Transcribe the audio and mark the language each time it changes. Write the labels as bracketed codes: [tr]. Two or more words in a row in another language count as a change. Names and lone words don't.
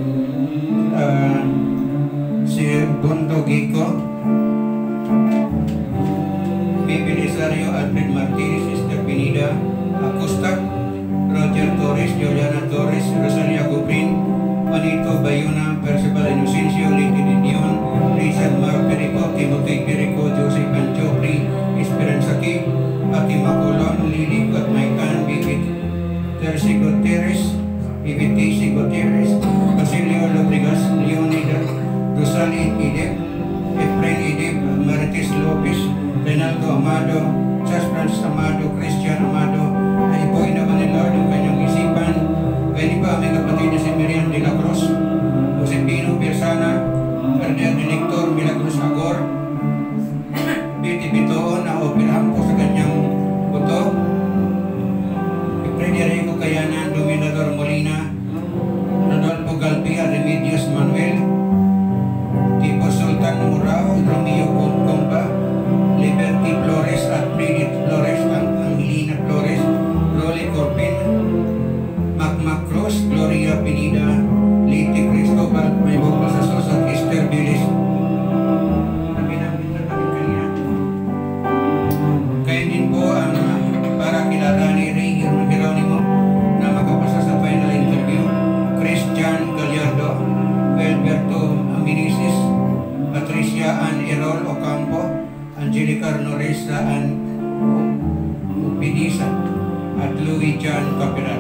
[tl] si Bondo Gico, Bibi Lisario, Alfred Martinez, Esther Pinida, Acosta, Roger Torres, Juliana Torres, Rosalia Cuprin, Juanito Bayuna, Percival Inocencio, Liti Didion, Rizal Mar Perico, Timothy Perico, Joseph Anchopri, Esperanza Ki, Ati Maculon, Lili Gatmaikan, Bibit Terci Gutierrez, Bibit Tisi Gutierrez, Basilio Lobregas, Leonida, Rosali Idep, Efrain Idep, Marites Lopez, Renaldo Amado, Chas Francis Amado, Christian Amado, ay po'y naman ni Lord ang kanyang isipan. Kaya pa aming kapatid na si Miriam de la Cruz, Josepino Persana, Ferdinand Director Milagros Agor, Biti Bitoon na operahan po sa kanyang buto, Frederico Kayanan, Dominador Molina, Rodolfo Galpia, Remedios Manuel, Tipo Sultan Murao, Romeo Compa, Liberty Flores at Bridget Flores, Angelina Flores, Rolly Corpin, Mac Cruz, Gloria Pinida, Liti Cristobal, may bukol sa Sosa, Esther Bilis. Kaya din po ang para kilala ni Ray Geronimo na makapasa sa [en] final interview, [tl] Christian Gallardo, Alberto Aminisis, Patricia Ann Erol Ocampo, Angel Angelica Noresa Pinisa at Louis John Capiral.